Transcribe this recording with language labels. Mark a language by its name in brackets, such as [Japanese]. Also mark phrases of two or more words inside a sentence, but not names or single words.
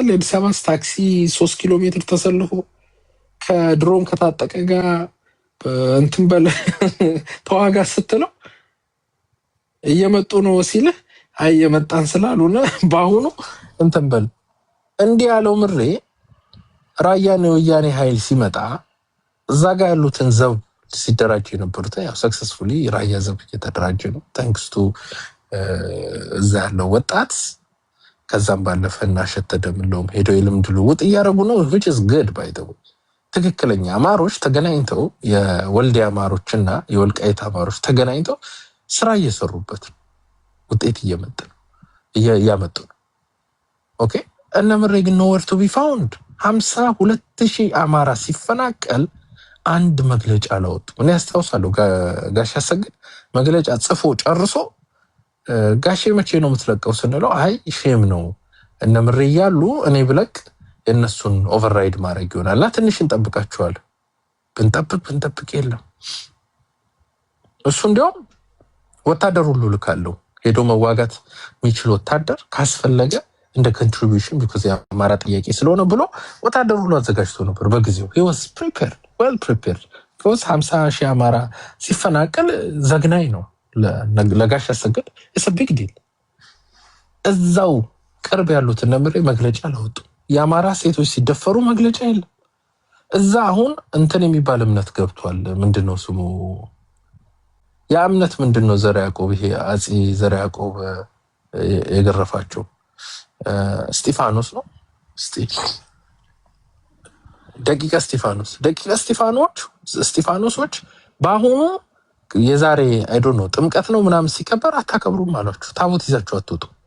[Amharic] የአዲስ አበባ ታክሲ 3 ኪሎ ሜትር ተሰልፎ ከድሮን ከታጠቀ ጋር እንትን በለ ተዋጋ ስትለው እየመጡ ነው ሲልህ አይ የመጣን ስላሉና በአሁኑ እንትን በል እንዲህ ያለው ምሬ ራያ ነው ወያኔ ኃይል ሲመጣ እዛ ጋር ያሉትን ዘብ ሲደራጁ የነበሩት ያው ሰክሰስፉሊ ራያ ዘብ እየተደራጀ ነው [English] thanks to [Amharic] እዛ ያለው ወጣት። ከዛም ባለፈ እና ሸተደምለውም ሄዶ የልምድ ልውውጥ እያደረጉ ነው [English] which is good by the way። [Amharic] ትክክለኛ አማሮች ተገናኝተው የወልዲያ አማሮችና የወልቃይት አማሮች ተገናኝተው ስራ እየሰሩበት ውጤት እያመጡ ነው። ኦኬ እነ ምሬ ግን [English] nowhere to be found [Amharic] 52,000 አማራ ሲፈናቀል አንድ መግለጫ አላወጡ። እኔ አስታውሳለሁ ጋሽ አሰግድ መግለጫ ጽፎ ጨርሶ ጋሼ መቼ ነው የምትለቀው ስንለው አይ ሼም ነው እነ ምሬ ያሉ እኔ ብለቅ የነሱን ኦቨርራይድ ማድረግ ይሆናልና ትንሽ እንጠብቃቸዋለን። ብንጠብቅ የለም እሱ እንዲያውም ወታደር ሁሉ ልካለው ሄዶ መዋጋት የሚችል ወታደር ካስፈለገ እንደ ኮንትሪቢዩሽን ቢኮዝ የአማራ ጥያቄ ስለሆነ ብሎ ወታደር ሁሉ አዘጋጅቶ ነበር በጊዜው። [English] he was prepared well prepared because [Amharic] 50,000 አማራ ሲፈናቀል ዘግናኝ ነው ለጋሽ አሰግድ [English] it's a big deal። [Amharic] እዛው ቅርብ ያሉት ነምሬ መግለጫ አላወጡ። የአማራ ሴቶች ሲደፈሩ መግለጫ የለም። እዛ አሁን እንትን የሚባል እምነት ገብቷል። ምንድነው ስሙ ያ እምነት ምንድነው? ዘርዓ ያዕቆብ ይሄ አጼ ዘርዓ ያዕቆብ የገረፋቸው እስጢፋኖስ ነው። ደቂቀ እስጢፋኖሶች በአሁኑ የዛሬ [English] I don't know [Amharic] ጥምቀት ነው ምናምን ሲከበር አታከብሩም አሏችሁ። ታቦት ይዛችሁ አትወጡ።